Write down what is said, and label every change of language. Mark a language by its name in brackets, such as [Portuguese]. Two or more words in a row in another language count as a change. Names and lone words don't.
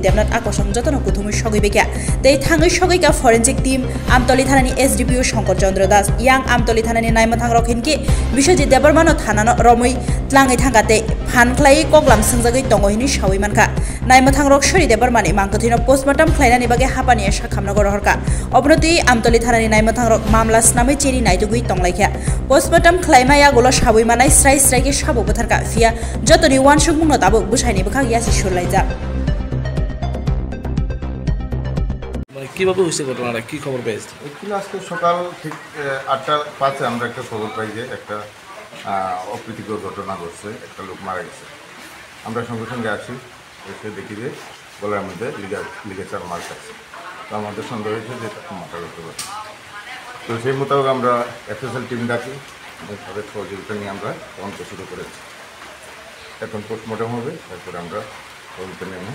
[Kok Borok] Debnath akosong jotono kuthumi sogibekya tei thangai sogika [English] forensic team [Kok Borok] amtoli thanani SDPO Shankar Chandra Das yang amtoli thanani naimathangrok hinki Bishojit Debormano thanano romoi tlangai thangate phankhlai koklam sungjagai tongo hini shawi manka naimathangrok Shori Debormani mangkathino postmortem khlainani bage hapani sakhamna gorhorka obnoti amtoli thanani naimathangrok mamla snamai cheri naitugui tonglaikya postmortem khlaimaya gulo shawi manai strai strai ke sabo botharka fia jotoni wansuk mungno tabo busaini bkhak yasi shurlaija [Bangla] মানে কিভাবে হইছে ঘটনাটা কি খবর পেয়েছেন একটু আজকে সকাল ঠিক 8:05 আমরা একটা খবর পাই যে একটা অপ্রীতিকর ঘটনা ঘটছে একটা লোক মারা গেছে আমরা সঙ্গে সঙ্গে আসি এসে দেখি যে গলার মধ্যে [English] ligature mark [Bangla] আছে তো আমাদের সন্দেহ হয়েছে যে তাকে মার্ডার হতে পারে তো সেই মোতাবেক আমরা [English] FSL team [Bangla] ডাকি তাদের সহযোগিতা নিয়ে আমরা তদন্ত শুরু করেছি এখন পোস্টমর্টম হবে তারপরে আমরা তদন্ত নেমে